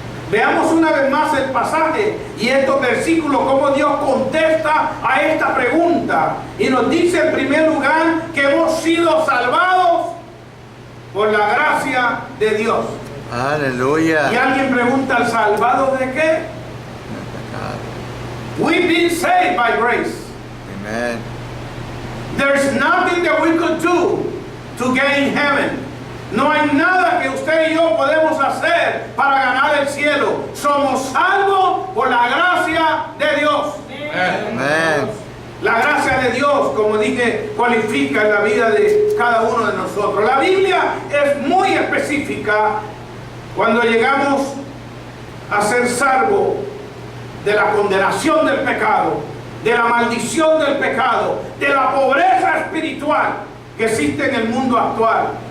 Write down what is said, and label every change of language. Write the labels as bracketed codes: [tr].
[es] Veamos una vez más el pasaje y estos versículos, cómo Dios contesta a esta pregunta. Y nos dice en primer lugar que hemos sido salvados por la gracia de Dios. Aleluya. Y alguien pregunta: ¿salvados de qué? [en] We've been saved by grace. Amen. There's nothing that we could do to gain heaven. [es] No hay nada que usted y yo podemos hacer para ganar el cielo. Somos salvos por la gracia de Dios. Amen. La gracia de Dios, como dije, cualifica en la vida de cada uno de nosotros. La Biblia es muy específica cuando llegamos a ser salvos de la condenación del pecado, de la maldición del pecado, de la pobreza espiritual que existe en el mundo actual.